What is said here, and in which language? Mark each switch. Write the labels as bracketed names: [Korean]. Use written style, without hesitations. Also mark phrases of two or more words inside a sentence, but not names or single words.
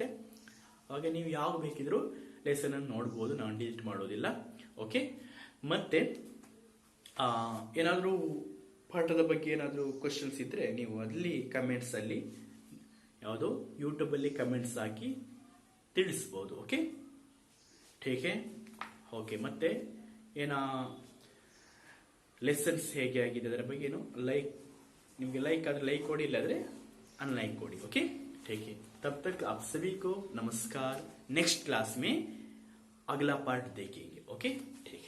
[Kannada] ಅವಾಗ ನೀವು ಯಾವ ಬೇಕಿದ್ರೂ ಲೆಸನ್ ಅನ್ನು ನೋಡ್ಬೋದು, ನಾನು ಡಿಲೀಟ್ ಮಾಡೋದಿಲ್ಲ. ಓಕೆ, ಮತ್ತೆ ಏನಾದರೂ ಪಾಠದ ಬಗ್ಗೆ ಏನಾದರೂ ಕ್ವಶನ್ಸ್ ಇದ್ರೆ ನೀವು ಅಲ್ಲಿ ಕಮೆಂಟ್ಸ್ ಅಲ್ಲಿ ಯಾವುದೋ ಯೂಟ್ಯೂಬ್ ಅಲ್ಲಿ ಕಮೆಂಟ್ಸ್ ಹಾಕಿ ತಿಳಿಸ್ಬೋದು. ಓಕೆ, [Hindi] ठीक है. [Kannada] ಓಕೆ, ಮತ್ತೆ ಲೆಸನ್ಸ್ ಹೇಗೆ ಆಗಿದೆ ಅದರ ಬಗ್ಗೆ ನಿಮಗೆ ಲೈಕ್ ಆದ್ರೆ ಲೈಕ್ ಕೊಡಿ, ಇಲ್ಲಾದ್ರೆ ಅನ್‌ಲೈಕ್ ಕೊಡಿ. [Hindi] ओके, ठीक है. तब तक आप सभी को नमस्कार. [English] next class [Hindi] में अगला पार्ट देखेंगे. ओके.